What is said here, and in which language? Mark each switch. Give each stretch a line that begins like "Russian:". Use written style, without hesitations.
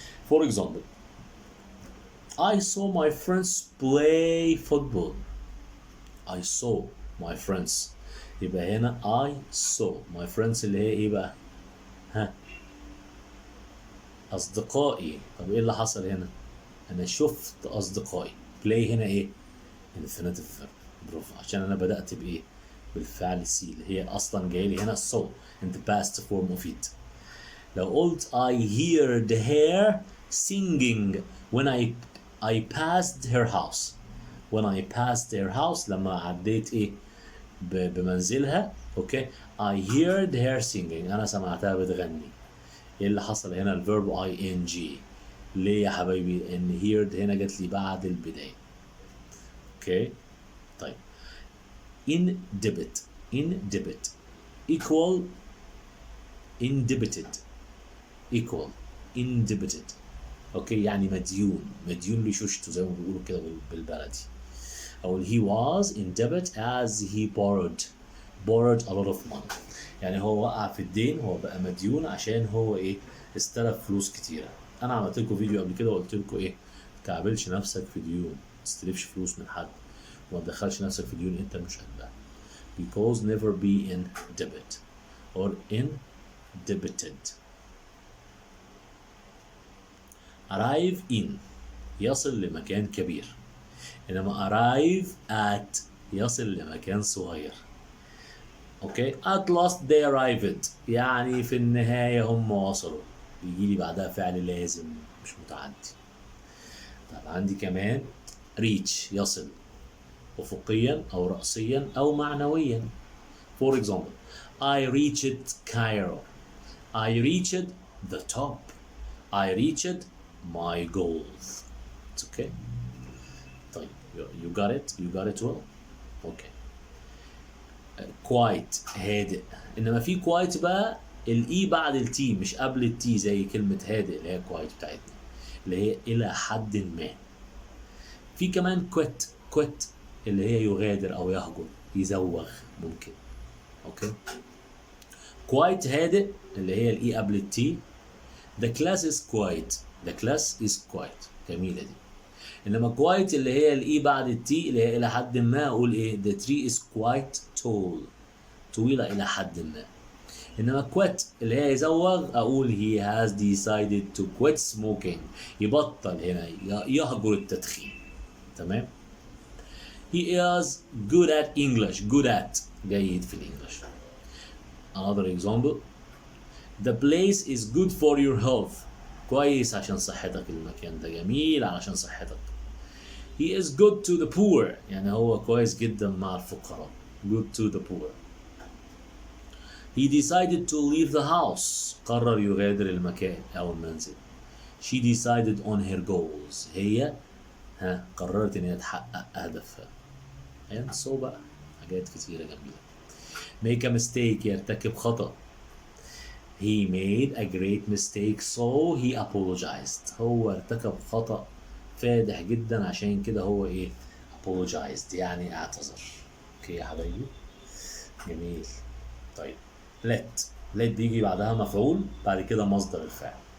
English: For example, I saw my friends play football. I saw my friends.
Arabic: يبقى هنا
English: I saw my friends
Arabic: اللي هي ايه بقى؟ أصدقائي. طب ايه اللي حصل هنا؟ أنا شفت أصدقائي.
English: play
Arabic: هنا ايه؟
English: infinitive verb.
Arabic: برافو، عشان أنا بدأت بإيه؟ بالفعل سي اللي هي أصلا جاي لي هنا
English: saw in the past form of it.
Arabic: لو قلت
English: I heard her singing when I passed her house. when I passed her house
Arabic: لما عديت ايه بمنزلها. اوكي.
English: I heard her singing
Arabic: انا سمعتها بتغني. ايه اللي حصل هنا؟ الفيرب ing. ليه يا حبايبي؟ ان heard هنا جت لي بعد البداية. اوكي. طيب
English: in debit equal indebted equal indebted. Okay.
Arabic: يعني مديون لشوشته زي ما بيقولوا كده بالبلدي. او
English: he was in debt as he borrowed a lot of money.
Arabic: يعني هو وقع في الدين، هو بقى مديون عشان هو ايه؟ استلف فلوس كتيرة. انا عملت لكم فيديو قبل كده وقلت لكم ايه؟ متعاملش نفسك في ديون، ما تستلفش فلوس من حد وما تدخلش نفسك في ديون انت مش قدها.
English: because never be in debt or indebted. arrive in
Arabic: يصل لمكان كبير، انما
English: arrive at
Arabic: يصل لمكان صغير. اوكي.
English: at last they arrived
Arabic: يعني في النهاية هم وصلوا، يجي لي بعدها فعل لازم مش متعدي. طب عندي كمان reach يصل أفقيا أو رأسيا أو معنويا.
English: for example, I reached Cairo. I reached the top. I reached my goals. It's okay.
Arabic: طيب
English: you got it well. okay.
Arabic: quiet هادئ، انما في quiet بقى الاي بعد التي مش قبل التي زي كلمة هادئ اللي هي quiet بتاعتنا اللي هي الى حد ما. في كمان quit اللي هي يغادر او يهجر، يزوغ ممكن. اوكي. quiet هادئ اللي هي الاي قبل التي.
English: the class is quiet
Arabic: جميلة دي. انما quiet اللي هي الاي بعد التي اللي هي الى حد ما اقول ايه؟
English: the tree is quite tall
Arabic: طويلة الى حد ما. انما quit اللي هي يزوغ اقول
English: he has decided to quit smoking
Arabic: يبطل هنا يهجر التدخين. تمام.
English: he is good at English
Arabic: جيد في الانجليش.
English: another example, the place is good for your health
Arabic: كويس عشان صحتك، المكان ده جميل علشان صحتك.
English: he is good to the poor
Arabic: يعني هو كويس جدا مع الفقراء.
English: good to the poor. he decided to leave the house
Arabic: قرر يغادر المكان أو المنزل.
English: she decided on her goals.
Arabic: هي قررت ان هي تحقق هدفها.
English: and so
Arabic: بقى حاجات كتيرة جميلة.
English: make a mistake
Arabic: يرتكب خطأ.
English: he made a great mistake so he apologized.
Arabic: هو ارتكب خطأ فادح جدا عشان كده هو ايه apologized يعني اعتذر. اوكي يا حبايبي جميل. طيب let بيجي بعدها مفعول بعد كده مصدر الفعل.